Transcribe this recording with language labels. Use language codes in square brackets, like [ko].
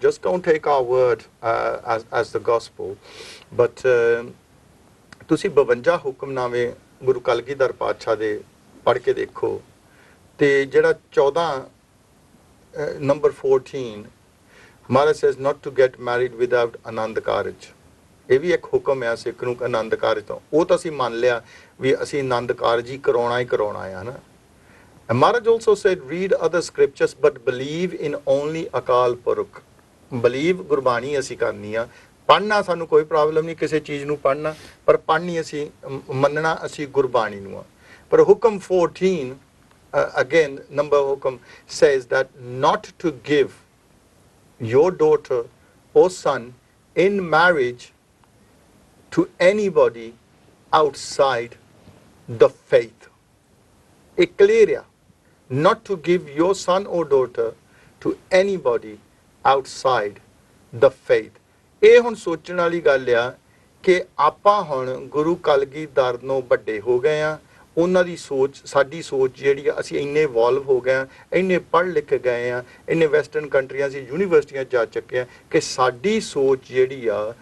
[en] Just don't take our word as the gospel, but [pa] तुसी 52 ਹੁਕਮਨਾਮੇ ਗੁਰੂ ਕਲਗੀਧਰ ਪਾਤਸ਼ਾਹ ਦੇ ਪੜ੍ਹ ਕੇ ਦੇਖੋ ਤੇ ਜਿਹੜਾ 14 [en] number 14 Maharaj says not to get married without Anand Karaj. [pa] ਇਹ ਵੀ ਇੱਕ ਹੁਕਮ ਹੈ ਸਿੱਖ ਨੂੰ ਆਨੰਦ ਕਾਰਜ ਤੋਂ. ਉਹ ਤਾਂ ਅਸੀਂ ਮੰਨ ਲਿਆ ਵੀ ਅਸੀਂ ਆਨੰਦ ਕਾਰਜ ਹੀ ਕਰਾਉਣਾ ਆ ਨਾ. [en] And Maharaj also said read other scriptures but believe in only Akal Purukh. [pa] Believe Gurbani ਅਸੀਂ ਕਰਨੀ ਆ. ਪੜ੍ਹਨਾ ਸਾਨੂੰ ਕੋਈ ਪ੍ਰੋਬਲਮ ਨਹੀਂ ਕਿਸੇ ਚੀਜ਼ ਨੂੰ ਪੜ੍ਹਨਾ, ਪਰ ਪੜ੍ਹਨੀ ਅਸੀਂ ਮੰਨਣਾ ਅਸੀਂ ਗੁਰਬਾਣੀ ਨੂੰ ਆ. ਪਰ ਹੁਕਮ 14 [en] again number ਹੁਕਮ says that not to give your daughter or son in marriage to anybody outside the faith. It clear, not to give your son or daughter to anybody outside the faith. [pa] ਇਹ ਹੁਣ ਸੋਚਣ ਵਾਲੀ ਗੱਲ ਆ ਕਿ ਆਪਾਂ ਹੁਣ ਗੁਰੂ ਕਲਗੀਧਰ ਨੂੰ ਵੱਡੇ ਹੋ ਗਏ ਆ, ਉਹਨਾਂ ਦੀ ਸੋਚ ਸਾਡੀ ਸੋਚ ਜਿਹੜੀ ਆ ਅਸੀਂ ਇੰਨੇ ਇਵੋਲਵ ਹੋ ਗਏ ਆ, ਇੰਨੇ ਪੜ੍ਹ ਲਿਖ ਗਏ ਆ, ਇੰਨੇ ਵੈਸਟਰਨ ਕੰਟਰੀਆਂ ਸੀ ਯੂਨੀਵਰਸਿਟੀਆਂ ਜਾ ਚੁੱਕੇ ਆ ਕਿ ਸਾਡੀ ਸੋਚ ਜਿਹੜੀ ਆ